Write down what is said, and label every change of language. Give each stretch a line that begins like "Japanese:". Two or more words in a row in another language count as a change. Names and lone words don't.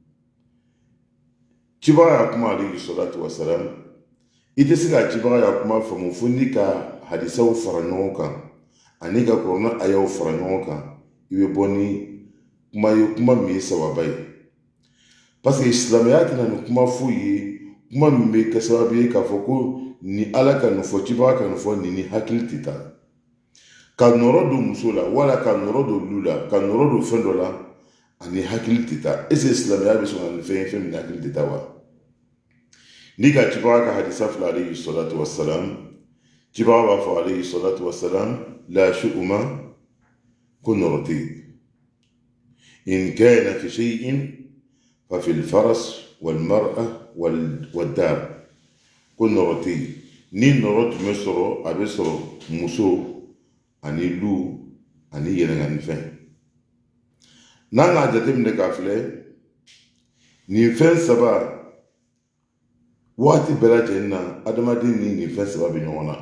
Bambara: Cibaga y'a kuma
Arabic: عليه الصلاة والسلام,
Bambara: i tɛ se ka cibaga y'a kuma faamu fo n'i ka hadisaw fara ɲɔgɔn kan, ani ka Kuranɛ ayaw fara ɲɔgɔn kan, i bɛ bɔ ni kuma ye, kuma min ye sababa ye.
French: Parce que
Bambara: silamɛya tɛna nin kuma foyi ye, kuma min bɛ kɛ sababu ye k'a fɔ ko ni Ala ka nin fɔ, cibaga ka nin fɔ, nin ni hakili tɛ taa. Ka nɔrɔ don muso la, wala ka nɔrɔ don lu la, ka nɔrɔ don fɛn dɔ la, ani hakili tɛ taa.
French: Est ce que
Bambara: silamɛya bɛ sɔn ka nin fɛn ye, fɛn min ni hakili tɛ taa wa? N'i ka cibaga ka hadisa filɛ
Arabic: عليه الصلاة والسلام,
Bambara: cibaga b'a fɔ
Arabic: عليه الصلاة والسلام لا شؤم,
Bambara: ko nɔrɔ tɛ yen.
Arabic: إن كان في شيء ففي الفرس والمرأة والدار,
Bambara: ko nɔrɔ tɛ yen. Ni nɔrɔ tun bɛ sɔrɔ, a bɛ sɔrɔ muso, ani lu, ani yɛlɛngani fɛn. N'an k'a jateminɛ k'a filɛ, nin fɛn saba waati bɛɛ lajɛlen na adamaden ni nin fɛn saba bɛ ɲɔgɔn na.